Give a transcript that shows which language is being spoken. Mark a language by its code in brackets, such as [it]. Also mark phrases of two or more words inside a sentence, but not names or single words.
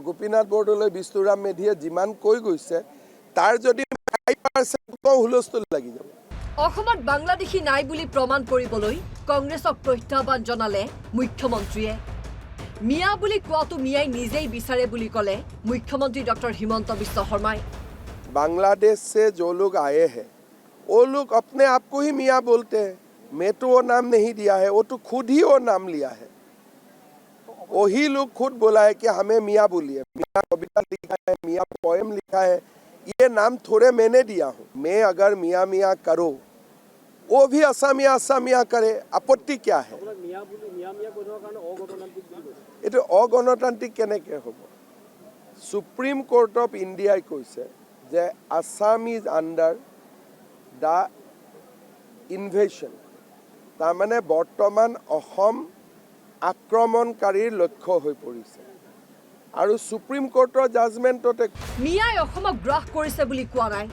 [as] গোপীনাথ বৰদলৈ বিষ্ণুৰাম মেধিয়ে যিমান কৈ গৈছে তাৰ যদি 5% হুলস্থুল লাগি যাব। অসমত বাংলাদেশী নাই বুলি প্ৰমাণ কৰিবলৈ কংগ্ৰেছক প্ৰত্যাহ্বান জনালে মুখ্যমন্ত্ৰীয়ে। মিয়া বুলি কোৱাটো মিয়াই নিজেই বিচাৰে বুলি ক'লে মুখ্যমন্ত্ৰী ডক্টৰ হিমন্ত বিশ্ব শৰ্মাই। [hi] बांग्लादेश से जो लोग आए हैं वो लोग अपने आप को ही मियाँ बोलते हैं। मैं तो वो नाम नहीं दिया है, वो तो खुद ही वो नाम लिया है। वही लोग खुद बोला है कि हमें मियाँ बोलिए। मियाँ कविता लिखा है, मियाँ पोएम लिखा है, ये नाम थोड़े मैंने दिया हूँ। मैं अगर मियाँ मियाँ करो वो भी असामिया असामिया करे, आपत्ति क्या है? ये तो [as] অগণতান্ত্ৰিক কেনেকৈ হ'ব? [en] Supreme Court of India [as] কৈছে যে [en] Assam is under the invasion, [as] তাৰমানে বৰ্তমান অসম আক্ৰমণকাৰীৰ লক্ষ্য হৈ পৰিছে। আৰু সুপ্ৰিম কোৰ্টৰ জাজমেণ্টতে মিয়াই অসমক গ্ৰাস কৰিছে বুলি কোৱা নাই।